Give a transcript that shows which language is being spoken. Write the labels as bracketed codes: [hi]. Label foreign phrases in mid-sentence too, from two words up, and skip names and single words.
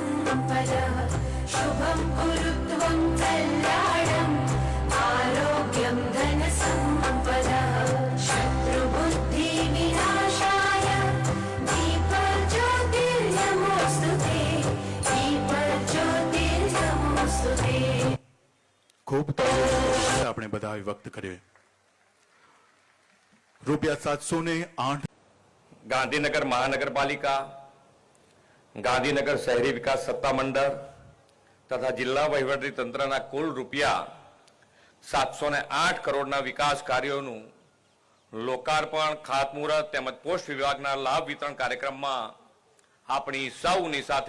[sa] सम्पदः शुभं कुरुत्वं कल्याणम् आरोग्यं धनसम्पदः शत्रुबुद्धिविनाशाय दीपज्योतिर्नमोऽस्तु ते दीपज्योतिर्नमोऽस्तु ते। [gu] खूब આપણે બધા વ્યક્ત કરીએ ₹708 ગાંધીનગર મહાનગરપાલિકા, ગાંધીનગર શહેરી વિકાસ સત્તામંડળ તથા જિલ્લા વહીવટી તંત્રના કુલ ₹708 કરોડના વિકાસ કાર્યોનું લોકાર્પણ, ખાતમુહૂર્ત તેમજ પોસ્ટ વિભાગના લાભ વિતરણ કાર્યક્રમમાં આપણી સૌની સાથે